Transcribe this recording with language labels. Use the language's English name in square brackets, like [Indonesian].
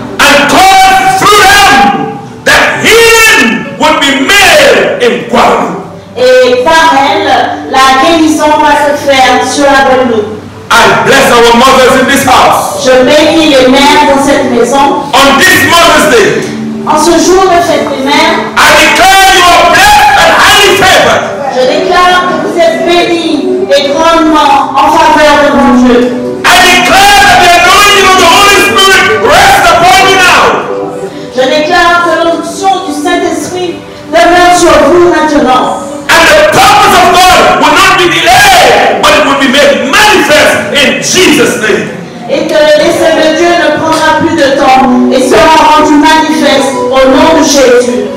[English] And cause through them that healing would be made in Guadeloupe. [French] Et par elle, la guérison va se faire sur la Guadeloupe. [English] I bless our mothers in this house. [French] Je bénis les mères dans cette maison. [English] On this Mother's Day, [French] En ce jour de fête des mères, [English] I declare you are blessed and highly favored. [French] je déclare que vous êtes bénis et grandement en faveur de mon Dieu. [English] I declare that the anointing of the Holy Spirit rests upon you now. [French] Je déclare que l'onction du Saint-Esprit demeure sur vous maintenant. [English] And the purpose of God will not be delayed, but it will be made manifest in Jesus' name. [French] Et que l'essai de Dieu ne prendra plus de temps et sera rendu manifeste au nom de Jésus.